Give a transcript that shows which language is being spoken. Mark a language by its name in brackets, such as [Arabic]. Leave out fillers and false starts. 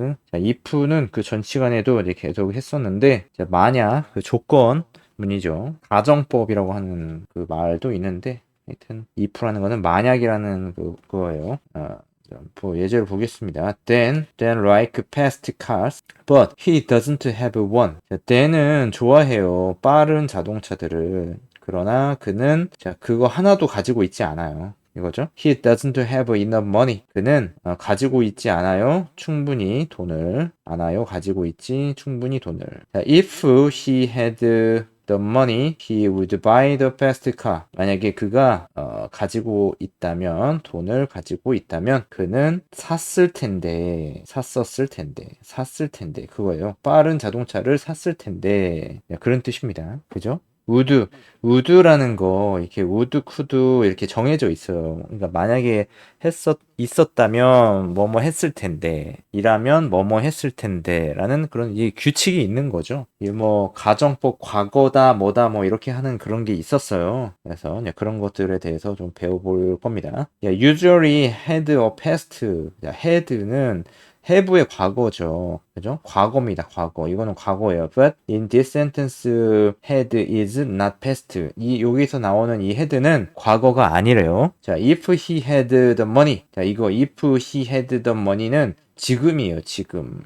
[Korean] 자, if는 그 전 시간에도 이제 계속 했었는데, 자, 만약 그 조건문이죠. 가정법이라고 하는 그 말도 있는데, 하여튼 if라는 거는 만약이라는 그거예요. 예제를 보겠습니다. [English] Then like fast cars, but he doesn't have one. [Korean] 자, then은 좋아해요. 빠른 자동차들을. 그러나 그는 자, 그거 하나도 가지고 있지 않아요. 이거죠. [English] He doesn't have enough money. [Korean] 그는 가지고 있지 않아요. 충분히 돈을. 않아요. 가지고 있지 충분히 돈을. [English] 자, if he had the money, he would buy the fast car. [Korean] 만약에 그가 가지고 있다면, 돈을 가지고 있다면 그는 샀을 텐데, 샀을 텐데 그거예요. 빠른 자동차를 샀을 텐데. 그런 뜻입니다. 그죠? 우드라는 거, 이렇게 우드, 쿠드 이렇게 정해져 있어요. 그러니까 만약에 있었다면 뭐뭐 했을 텐데, 이라면 뭐뭐 했을 텐데, 라는 그런 이 규칙이 있는 거죠. 이 뭐, 가정법 과거다, 뭐다, 뭐 이렇게 하는 그런 게 있었어요. 그래서 이제 그런 것들에 대해서 좀 배워볼 겁니다. [English] usually had or past. [Korean] had는 have의 과거죠. 그죠? 과거입니다. 과거. 이거는 과거예요. [English] But in this sentence, had is not past. [Korean] 여기서 나오는 이 had는 과거가 아니래요. 자, [English] if he had the money. [Korean] 자, 이거 [English] if he had the money는 [Korean] 지금이에요, 지금.